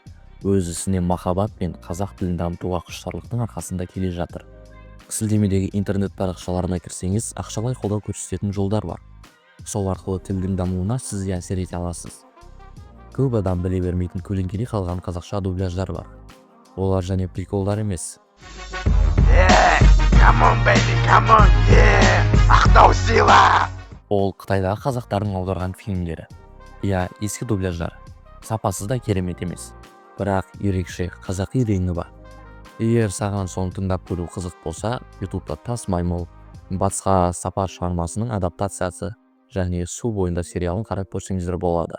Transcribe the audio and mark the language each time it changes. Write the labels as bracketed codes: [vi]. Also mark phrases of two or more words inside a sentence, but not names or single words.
[kk] Өз ісіне махаббат пен қазақ тілін дамытуға құштарлықтың арқасында келе жатыр. Сілтемедегі интернет парақшаларына кірсеңіз, ақшалай қолдау көрсететін жолдар бар. Сол арқылы тілдің дамуына сіз әсер ете аласыз. Көп адам біле бермейтін көлеңкеде қалған қазақша дубляждар бар. Олар және приколдар емес. [en] Come on baby, come on, [kk] Ақтау сила. Ол Қытайдағы қазақтардың аударған фильмдері. Ескі дубляждар. Сапасыз да керемет емес. Бірақ ерекше қазақи реңі бар. Егер саған соны тыңдап көру қызық болса, ютубта Тас маймыл, Батысқа сапар шығармасының адаптациясы және Су бойында сериалын қарап көрсеңіздер болады.